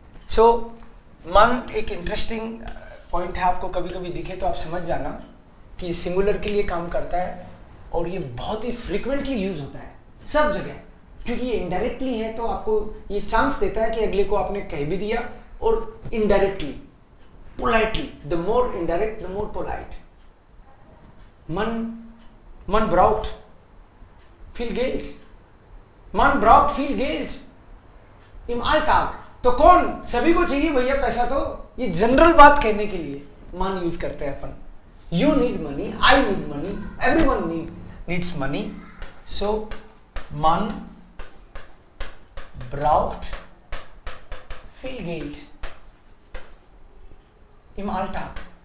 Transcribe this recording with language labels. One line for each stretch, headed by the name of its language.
Hindi: सो मन एक interesting point है, आपको कभी कभी दिखे तो आप समझ जाना कि सिंगुलर के लिए काम करता है और ये बहुत ही फ्रीक्वेंटली यूज होता है सब जगह, क्योंकि ये इनडायरेक्टली है तो आपको ये चांस देता है कि अगले को आपने कह भी दिया, और indirectly, politely, the more indirect the more polite.
German: मन ब्राउट viel Geld, man braucht viel Geld im Alltag।
Hindi: तो कौन, सभी को चाहिए भैया पैसा, तो ये जनरल बात कहने के लिए मन यूज करते हैं अपन।
English: You need money, I need money, everyone needs money, so
German: man braucht viel Geld im Alltag।